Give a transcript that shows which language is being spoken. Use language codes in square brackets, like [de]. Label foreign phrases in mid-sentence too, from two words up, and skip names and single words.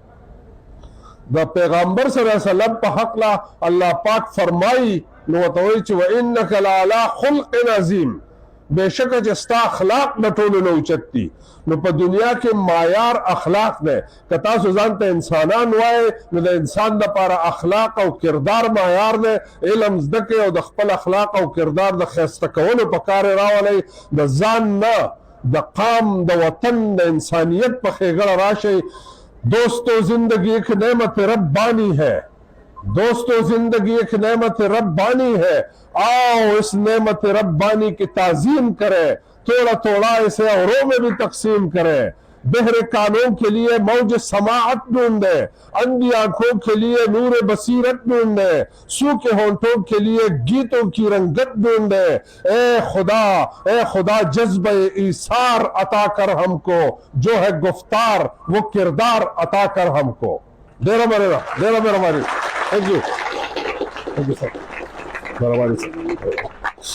[ps] د پیغمبر [ar] صلی الله علیه وسلم [ps] په حق لا الله پاک فرمایي نو ورته وایي چې [ar] وانک لعلی خلق عظیم [ps] بېشکه چې ستا اخلاق د ټولو نه اوچت دي نو په دنیا کې معیار اخلاق دی که تاسو ځان ته انسانان وایئ نو د انسان دپاره اخلاق او کردار معیار دی علم زده کړئ او د خپل اخلاق او کردار د ښایسته کولو په کار یې راولئ د ځان نه د قام د وطن د انسانیت په ښېګړه راشئ [ur] دوستو زندگی ایک نعمت ربانی ہے دوستو زندگی ایک نعمت ربانی ہے آؤ اس نعمت ربانی کی تعظیم کرے تھوڑا تھوڑا اسے اوروں میں بھی تقسیم کرے بہر کانوں کے لیے موج سماعت ڈھونڈے اندھی آنکھوں کے لیے نور بصیرت ڈھونڈے سوکھے ہونٹوں کے لیے گیتوں کی رنگت ڈھونڈے اے خدا جذبہ ایثار عطا کر ہم کو جو ہے گفتار وہ کردار عطا کر ہم کو ڈیرہ میرا ہماری [en] thank you sir